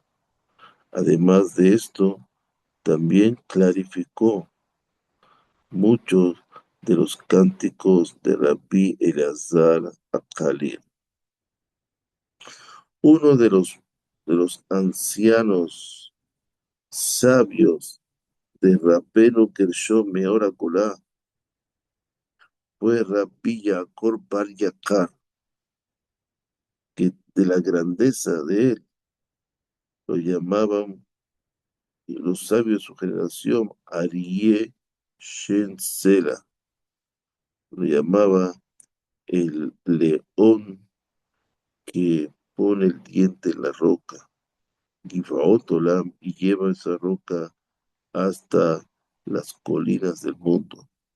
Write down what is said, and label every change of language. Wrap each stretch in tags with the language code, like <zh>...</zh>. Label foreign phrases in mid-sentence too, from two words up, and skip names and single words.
<es>Además de esto, también clarificó muchos de los cánticos de Rabbi Eleazar Akalil. Uno de los ancianos sabios de Rabbeinu Gershom Meor Golá fue Rabbi Yaakov Bar Yakar, que de la grandeza de él lo llamaban los sabios de su generación</es> <he>אריה שן סלע,</he> <es>lo llamaba el león que pone el diente en la roca,</es> <he>גבעות עולם,</he> <es>y lleva esa roca hasta las colinas del mundo.</es>